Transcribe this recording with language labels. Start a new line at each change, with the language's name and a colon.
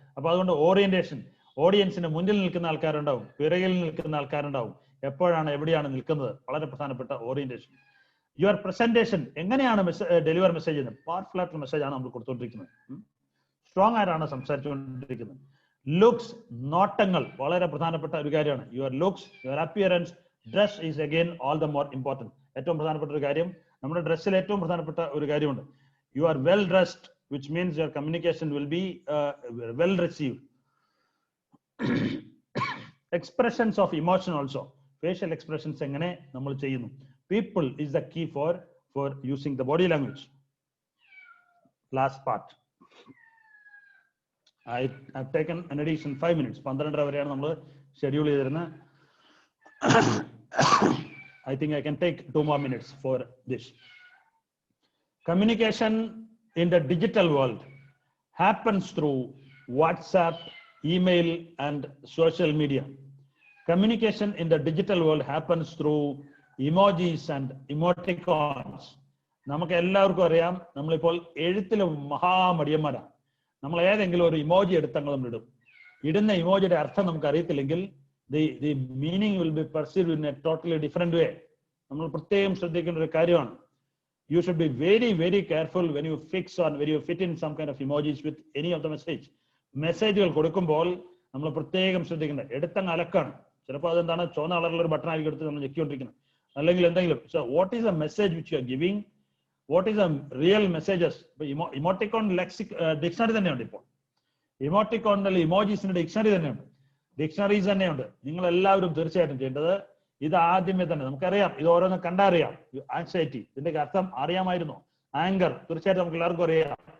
Malayalam: അപ്പൊ അതുകൊണ്ട് ഓറിയന്റേഷൻ, ഓഡിയൻസിന്റെ മുന്നിൽ നിൽക്കുന്ന ആൾക്കാരുണ്ടാവും, പിറകിൽ നിൽക്കുന്ന ആൾക്കാരുണ്ടാവും, എപ്പോഴാണ് എവിടെയാണ് നിൽക്കുന്നത്, വളരെ പ്രധാനപ്പെട്ട ഓറിയന്റേഷൻ.
English: your presentation,
Malayalam: എങ്ങനെയാണ് ഡെലിവർ മെസ്സേജ് ചെയ്യുന്നത്, പവർഫുൾ ആയിട്ടുള്ള മെസ്സേജ് ആണ് നമ്മൾ കൊടുത്തുകൊണ്ടിരിക്കുന്നത്, സ്ട്രോങ് ആയിട്ടാണ് സംസാരിച്ചുകൊണ്ടിരിക്കുന്നത്. ലുക്സ്, നോട്ടങ്ങൾ വളരെ പ്രധാനപ്പെട്ട ഒരു കാര്യമാണ്.
English: Your looks, your appearance, Dress is again all the more important.
Malayalam: ഏറ്റവും പ്രധാനപ്പെട്ട ഒരു കാര്യം, നമ്മുടെ ഡ്രസ്സിൽ ഏറ്റവും പ്രധാനപ്പെട്ട ഒരു കാര്യമുണ്ട്.
English: You are well dressed, which means your communication will be well received. Expressions of emotion also.
Malayalam: Facial expressions എങ്ങനെ നമ്മൾ ചെയ്യുന്നു.
English: People is the key for using the body language. Last part. I've taken an addition 5 minutes.
Malayalam: 12:30 വരെയാണ് നമ്മൾ schedule ചെയ്തിരുന്നത്.
English: I think I can take 2 more minutes for this. Communication in the digital world happens through WhatsApp, email, and social media. Communication in the digital world happens through emojis and emoticons.
Malayalam: നമുക്ക് എല്ലാവർക്കും അറിയാം, നമ്മളിപ്പോൾ എഴുത്തിൽ മഹാമടിയന്മാരാണ്. നമ്മൾ ഏതെങ്കിലും ഒരു emoji എടുത്തങ്ങൾ നമ്മൾ ഇടുന്ന ഇമോജിയുടെ അർത്ഥം നമുക്ക് അറിയത്തില്ലെങ്കിൽ
English: the meaning will be perceived in a totally different way.
Malayalam: നമ്മൾ പ്രത്യേകം ശ്രദ്ധിക്കേണ്ട ഒരു കാര്യമാണ്.
English: You should be very, very careful when you fix or when you fit in some kind of emojis with any of the message.
Malayalam: മെസ്സേജുകൾ കൊടുക്കുമ്പോൾ നമ്മൾ പ്രത്യേകം ശ്രദ്ധിക്കേണ്ട. എടുത്തങ്ങ് അലക്കാണ്. ചിലപ്പോൾ അതെന്താണ്, ചുവന്ന കളറിലുള്ള ഒരു ബട്ടൺ ആയിരിക്കും എടുത്ത് നമ്മൾ ഞെക്കിക്കൊണ്ടിരിക്കുന്നത്, അല്ലെങ്കിൽ എന്തെങ്കിലും.
English: So what is the message which you are giving? What is the real messages?
Malayalam: Emoticon dictionary തന്നെയുണ്ട് ഇപ്പോൾ. ഇമോട്ടിക്കോണിൽ ഇമോജീസിന്റെ ഡിക്ഷണറി തന്നെയുണ്ട്, ഡിക്ഷണറീസ് തന്നെയുണ്ട്. നിങ്ങൾ എല്ലാവരും തീർച്ചയായിട്ടും ചെയ്യേണ്ടത് ഇത് ആദ്യമേ തന്നെ നമുക്കറിയാം. ഇത് ഓരോന്ന് കണ്ടറിയാം. ആൻസൈറ്റി, ഇതിന്റെ അർത്ഥം അറിയാമായിരുന്നു. ആങ്കർ, തീർച്ചയായിട്ടും നമുക്ക് എല്ലാവർക്കും അറിയാം.